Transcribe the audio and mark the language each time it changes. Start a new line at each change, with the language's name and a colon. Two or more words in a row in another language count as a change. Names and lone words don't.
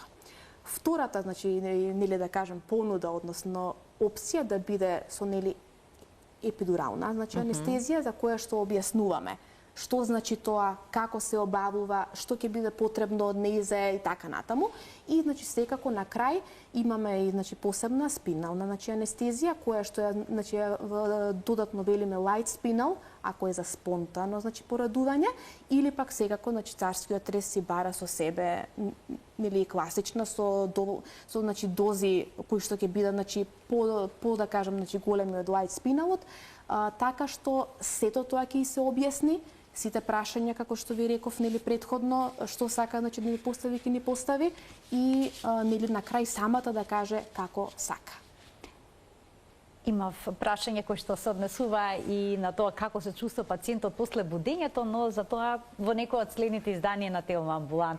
Macedonian: Втората, значи, нели, да кажем, понуда, односно опција да биде со, нели, епидурална, значи, анестезија, за која што објаснуваме што значи тоа, како се обавува, што ќе биде потребно од нејзе и така натаму. И, значи, секако на крај имаме и, значи, посебна спинална, значи, анестезија, која што е, значи, додатно велиме
English: light spinal,
Macedonian: ако е за спонтано, значи, порадување, или пак секако, значи, царскиот рез си бара со себе, нели, класична со значи, дози кои што ќе бидат, значи, по да кажам, значи, големи од
English: light spinalот,
Macedonian: така што сето тоа ќе се објасни, сите прашања, како што ви реков, нели, предходно, што сака, значи, да ни постави, ќе ни постави, и, нели, на крај самата да каже како сака. Имав прашање кој што се однесува и на тоа како се чувства пациентот после будењето, но за тоа во некој од следните изданија на Телма амбуланта.